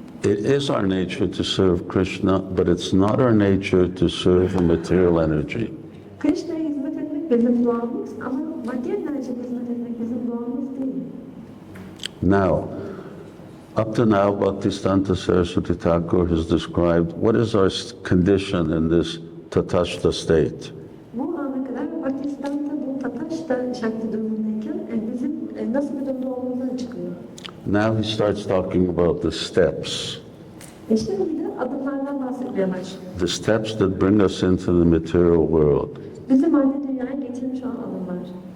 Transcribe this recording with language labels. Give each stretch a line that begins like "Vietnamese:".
English: It is our nature to serve Krishna, but it's not our nature to serve the material energy.
Turkish: Krishna'ya hizmet etmek bizim doğamız ama maddi enerjiye hizmet etmek bizim doğamız değil.
English: Now, up to now, Bhaktisiddhanta Saraswati Thakur has described what is our condition in this tatashta state.
Turkish: Bu ana kadar Bhaktisiddhanta bu Tataşta Şakti durumundayken bizim nasıl bir durumda olduğumuzu açıklıyor.
English: Now he starts talking about the steps.
Turkish: Şimdi bir de adımlardan bahsetmeye başlıyor.
English: The steps that bring us into the material world.
Turkish: Bizi maddi dünyaya getirmiş olan adımlar.